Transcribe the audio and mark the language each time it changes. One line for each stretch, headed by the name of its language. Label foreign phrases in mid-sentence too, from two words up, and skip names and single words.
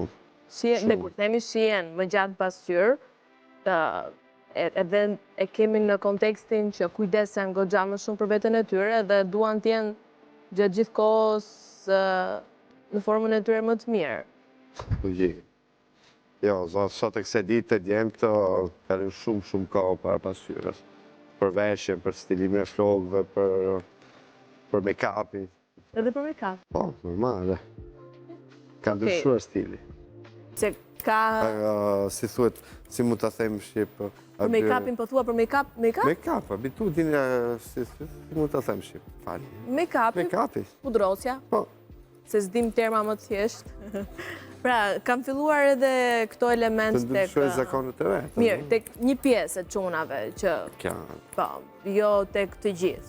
Albanian: Dhe kur themi shien më gjatë pasqyrë, edhe e kemi në kontekstin që kujdesen goxha më shumë për veten e tyre dhe duan t'jenë gjatë gjithë kohës në formën e tyre më të mirë. Jo, sot e këse ditë të djemët kalin shumë kohë para pasqyrës. Për veshjen, për stilimin e flokëve, për make-upin. Edhe për make-up? Po, normale. Ka ndryshuar stili. Që ka... Si thuet, si mu të them shqip... Për make-upin po thua për make-up? Make-up, abitudin si mu të them shqip, fali. Make-upin? Make-upin. Pudrosja? Po. Se s'dim terma më të thjeshtë. Pra, kam filluar edhe këto element të ndryshoj zakonet e vetë. Mirë, tek një pjesë e çunave që... Po, jo tek të gjithë.